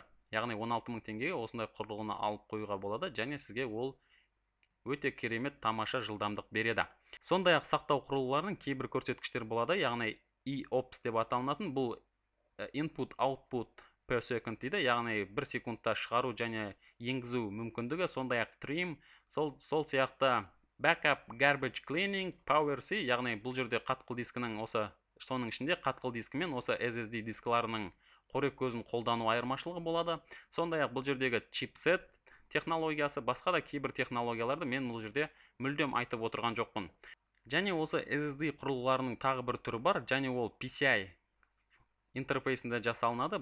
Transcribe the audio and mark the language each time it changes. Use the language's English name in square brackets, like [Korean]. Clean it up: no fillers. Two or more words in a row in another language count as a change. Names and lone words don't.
[Kazakh] Яғни 16.000 теңгеге осындай құрылғыны алып қоюға болады, және сізге ол өте керемет тамаша жылдамдық береді. Сондай-ақ сақтау құрылғыларының кейбір көрсеткіштер болады, яғни EOPS деп аталынатын бұл [English] Input Output per second [Kazakh] дейді, яғни 1 секундта шығару және енгізу мүмкіндігі, сондай-ақ trim, сол сияқты [English] backup garbage cleaning, power C, [Kazakh] яғни бұл жерде қатқыл дискінің соның ішінде қатқыл дискі мен SSD дискіларының қорек көзін қолдану айырмашылығы болады. Сондай-ақ бұл жердегі чипсет технологиясы, басқа да кейбір технологияларды мен бұл жерде мүлдем айтып отырған жоқпын. Және SSD құрылғыларының тағы бір түрі бар, және ол PCI интерфейсінде жасалынады.